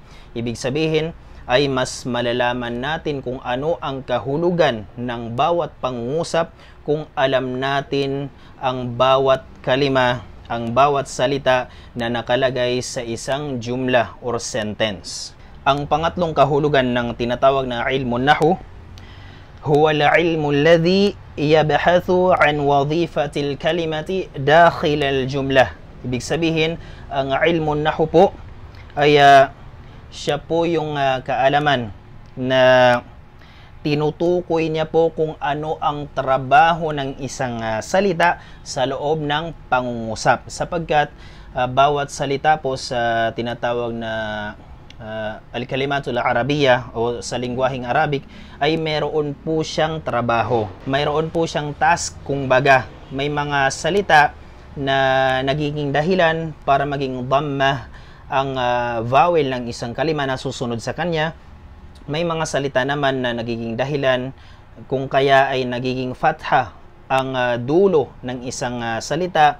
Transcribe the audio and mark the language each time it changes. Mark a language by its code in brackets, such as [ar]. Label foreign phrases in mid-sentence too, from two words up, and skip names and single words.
[tl] Ibig sabihin, ay mas malalaman natin kung ano ang kahulugan ng bawat pangungusap kung alam natin ang bawat kalima, ang bawat salita na nakalagay sa isang jumla or sentence. Ang pangatlong kahulugan ng tinatawag na [ar] علم النحو هو العلم الذي يبحث عن وظيفة الكلمة داخل الجملة. [tl] Ibig sabihin, ang [ar] علم النحو [tl] po ay siya po yung kaalaman na tinutukoy niya po kung ano ang trabaho ng isang salita sa loob ng pangungusap, sapagkat bawat salita po sa tinatawag na [ar] الكلمة العربية [tl] o sa lingwaheng Arabic ay meron po siyang trabaho, mayroon po siyang task. Kumbaga, may mga salita na nagiging dahilan para maging dhamma ang vowel ng isang kalima na susunod sa kanya. May mga salita naman na nagiging dahilan kung kaya ay nagiging fatha ang dulo ng isang salita.